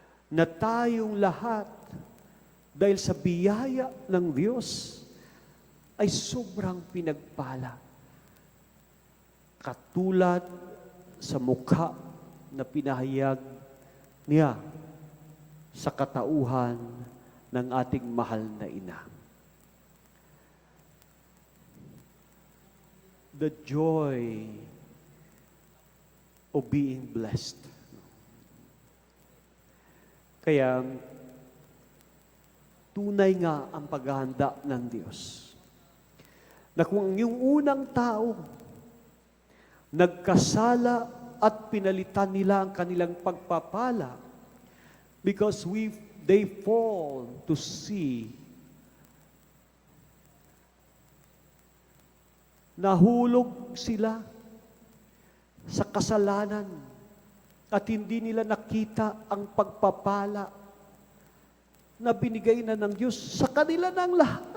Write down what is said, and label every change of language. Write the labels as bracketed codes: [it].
[tl] Na tayong lahat, dahil sa biyaya ng Diyos, ay sobrang pinagpala. Katulad sa mukha na pinahayag niya sa katauhan ng ating mahal na ina. [en] The joy of being blessed. [tl] Kaya, tunay nga ang paghahanda ng Diyos. Na kung yung unang tao, nagkasala at pinalitan nila ang kanilang pagpapala [en] because they fall to see [tl] nahulog sila sa kasalanan at hindi nila nakita ang pagpapala na binigay na ng Diyos sa kanila ng lahat.